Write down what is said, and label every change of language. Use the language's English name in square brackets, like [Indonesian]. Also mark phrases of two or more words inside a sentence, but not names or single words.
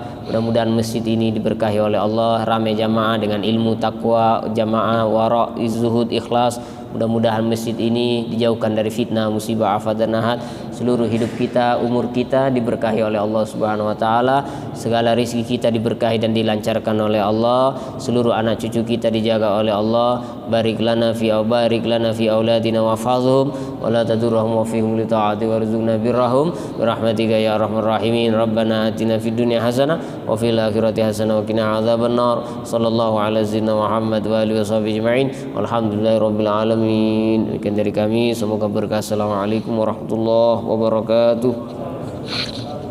[Indonesian] Mudah-mudahan masjid ini diberkahi oleh Allah, ramai jamaah dengan ilmu, takwa, jamaah, wara', zuhud, ikhlas. Mudah-mudahan masjid ini dijauhkan dari fitnah, musibah, afat dan nahat. Seluruh hidup kita, umur kita diberkahi oleh Allah [Arabic] سبحانه وتعالى. [Indonesian] Segala rezeki kita diberkahi dan dilancarkan oleh Allah. Seluruh anak cucu kita dijaga oleh Allah. [Arabic] بارك لنا في أولادنا واحفظهم ولا تضرهم ووفقهم لطاعتك وارزقنا برهم برحمتك يا أرحم الراحمين. ربنا آتنا في الدنيا حسنة وفي الآخرة حسنة وقنا عذاب النار. صلى الله على سيدنا محمد وعلى آله وصحبه أجمعين. والحمد لله رب العالمين. [Indonesian] Demikian dari kami, semoga berkah. [Arabic] السلام عليكم ورحمة الله وبركاته.